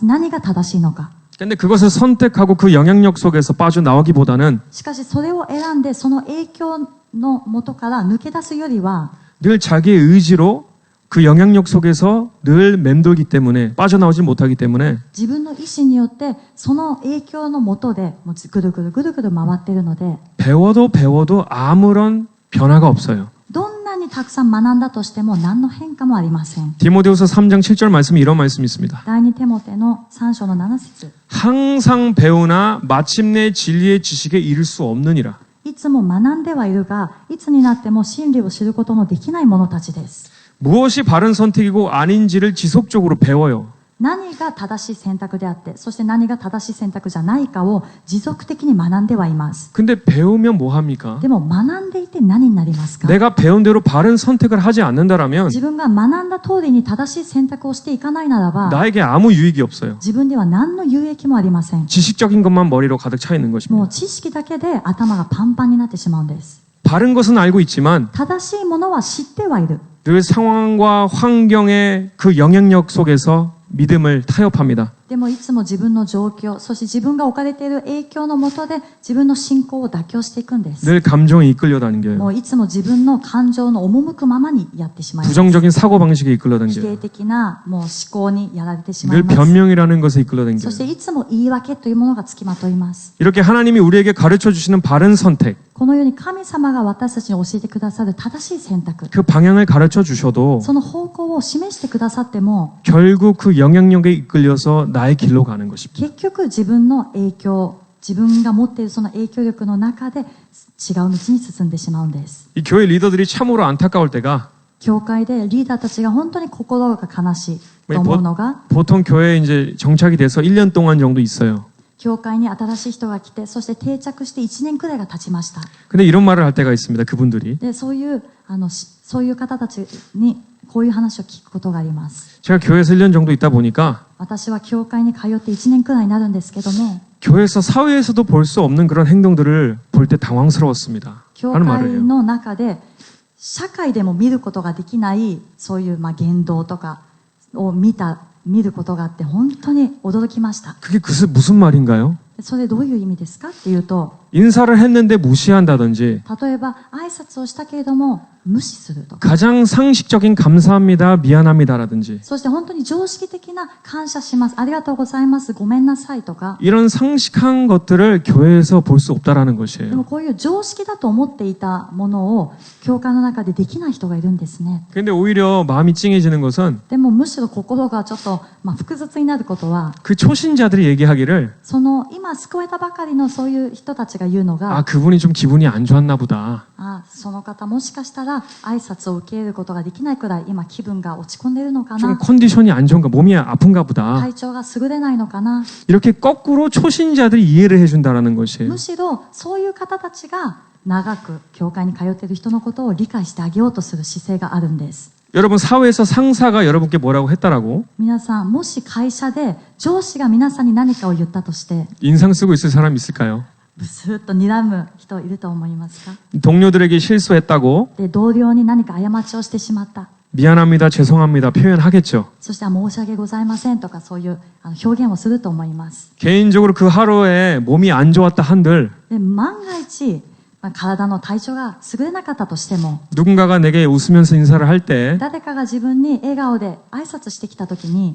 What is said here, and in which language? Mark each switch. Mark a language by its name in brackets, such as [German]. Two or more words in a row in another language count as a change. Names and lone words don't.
[Japanese] 何が正しいのか。 [Korean] 근데 그것을 선택하고 그 영향력 속에서 빠져나오기보다는 [Japanese] しかしそれを選んでその影響の元から抜け出すよりは、 [Korean] 늘 자기의 의지로 그 영향력 속에서 늘 맴돌기 때문에 빠져나오지 못하기 때문에 [Japanese] 自分の意思によってその影響の元でもうぐるぐるぐるぐる回っているので、 [Korean] 배워도 아무런 변화가 없어요. [Japanese] どんなにたくさん学んだとしても何の変化もありません。 [Korean] 디모데후서 3장 7절 말씀에 이런 말씀이 있습니다. [Japanese] 第2テモテの3章の7節、 [Korean] 항상 배우나 마침내 진리의 지식에 이를 수 없느니라. [Japanese] いつも学んではいるが、いつになっても真理を知ることのできない者たちです。 [Korean] 무엇이 바른 선택이고 아닌지를 지속적으로 배워요. [Japanese] 何が正しい選択であって、そして何が正しい選択じゃないかを持続的に学んではいます。 [Korean] 근데 배우면 뭐 합니까? [Japanese] でも学んでいて何になりますか？ [Korean] 내가 배운 대로 바른 선택을 하지 않는다라면 [Japanese] 自分が学んだ通りに正しい選択をしていかないならば、 [Korean] 나에게 아무 유익이 없어요. [Japanese] 自分では何の有益もありません。 [Korean] 지식적인 것만 머리로 가득 차 있는 [Japanese] もう [Korean] 것입니다. [Japanese] 知識だけで頭がパンパンになってしまうんです。 [Korean] 바른 것은 알고 있지만 [Japanese] 正しいものは知ってはいる。 [Korean] 늘 상황과 환경의 그 영향력 속에서 믿음을 타협합니다. [Japanese] でもいつも自分の状況、そして自分が置かれている影響の下で自分の信仰を妥協していくんです。 [Korean] 늘 감정에 이끌려 다니겨요. [Japanese] もういつも自分の感情の赴くままにやってしまいます。 [Korean] 부정적인 사고방식에 이끌려 [Japanese] 否定 [Korean] 다니겨요. [Japanese] 的なもう思考にやられてしまい [Korean] 늘 [Japanese] ます。 [Korean] 변명이라는 것에 이끌려 [Japanese] そして [Korean] 다니겨요. [Japanese] いつも言い訳というものがつきまといます。 [Korean] 이렇게 하나님이 우리에게 가르쳐 주시는 바른 선택, [Japanese] このように神様が私たちに教えてくださる正しい選択、 [Korean] 그 방향을 가르쳐 주셔도 [Japanese] その方向を示してくださっても、 [Korean] 결국 그 영향력에 이끌려서 나의 길로 가는 것입니다. [Japanese] 結局自分の影響、自分が持っているその影響力の中で違う道に進んでしまうんです。 [Korean] 이 교회 리더들이 참으로 안타까울 때가 [Japanese] 教会でリーダーたちが本当に心が悲しいと思うのが、 [Korean] 보통 교회에 이제 정착이 돼서 1년 동안 정도 있어요. [Japanese] 教会に新しい人が来て、そして定着して1年くらいが経ちました。 [Korean] 근데 이런 말을 할 때가 있습니다. 그분들이. [Japanese] で、そういう方たちにこういう話を聞くことがあります。 [Korean] 제가 교회에서 1년 정도 있다 보니까 [Japanese] 私は教会に通って1年くらいになるんですけども、 [Korean] 교회에서 사회에서도 볼 수 없는 그런 행동들을 볼 때 당황스러웠습니다. [Japanese] 教 [Korean] 하는 [Japanese] 会 [Korean] 말이에요. [Japanese] の中で社会でも見ることができないそういう言動とかを見ることがあって本当に驚きました。 [Korean] 그게 무슨 말인가요? [Japanese] それどういう意味ですかっていうと、 [Korean] 인사를 했는데 무시한다든지 [Japanese] 例えば挨拶をしたけれども無視するとか、 [Korean] 가장 상식적인 감사합니다, 미안합니다라든지 [Japanese] そして本当に常識的な感謝します、ありがとうございます、ごめんなさいとか、 [Korean] 이런 상식한 것들을 교회에서 볼 수 없다라는 [Japanese] でも [Korean] 것이에요. [Japanese] こういう常識だと思っていたものを教会の中でできない人がいるんですね。 [Korean] 근데 오히려 마음이 찡해지는 것은 [Japanese] でもむしろ心がちょっと、複雑になることは、 [Korean] 그 초신자들이 얘기하기를 [Japanese] その今救えたばかりのそういう人たちが言うのが、 [Korean] 아 그분이 좀 기분이 안 좋았나 보다. [Japanese] その方もしかしたら挨拶を受け入れることができないくらい今気分が落ち込んでいるのか [Korean] 좀 [Japanese] な、 [Korean] 컨디션이 안 좋은가, 몸이 아픈가 보다. [Japanese] 体調が優れないのかな、 [Korean] 이렇게 거꾸로 초신자들이 이해를 해준다라는 것이에요. [Japanese] むしろそういう方たちが長く教会に通っている人のことを理解してあげようとする姿勢があるんです。 [Korean] 여러분 사회에서 상사가 여러분께 뭐라고 했다라고 [Japanese] 皆さん、もし会社で上司が皆さんに何かを言ったとして [Korean] 인상 쓰고 있을 사람 있을까요? [Japanese] ブスッと睨む人いると思いますか？ [Korean] 동료들에게 실수했다고 [Japanese] で、同僚に何か過ちをしてしまった。 [Korean] 미안합니다, 죄송합니다 표현하겠죠. [Japanese] そして申し訳ございませんとかそういう表現をすると思います。 [Korean] 개인적으로 그 하루에 몸이 안 좋았다 한들 [Japanese] で、万が一、体の体調が優れなかったとしても、 [Korean] 누군가가 내게 웃으면서 인사를 할 때 [Japanese] 誰かが自分に笑顔で挨拶してきたときに